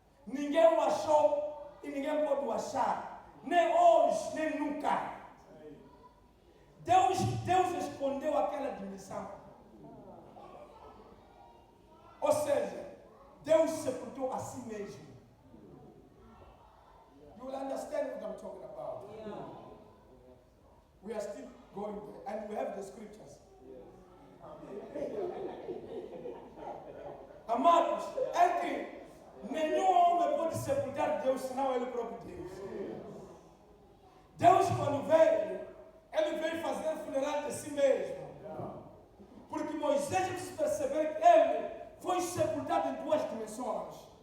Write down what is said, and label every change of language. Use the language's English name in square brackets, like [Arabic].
[Portuguese] Ninguém o achou e ninguém pode o achar. Nem hoje, nem nunca. Deus escondeu aquela dimensão. Ou seja, Deus sepultou a si mesmo. [English] You will understand what I'm talking about. We are still going there, and we have the scriptures. [Portuguese] Amados, é que nenhum homem pode sepultar Deus senão Ele próprio Deus. Deus, quando veio, Ele veio fazer o funeral de si mesmo. Porque Moisés precisa perceber que ele foi sepultado em duas dimensões.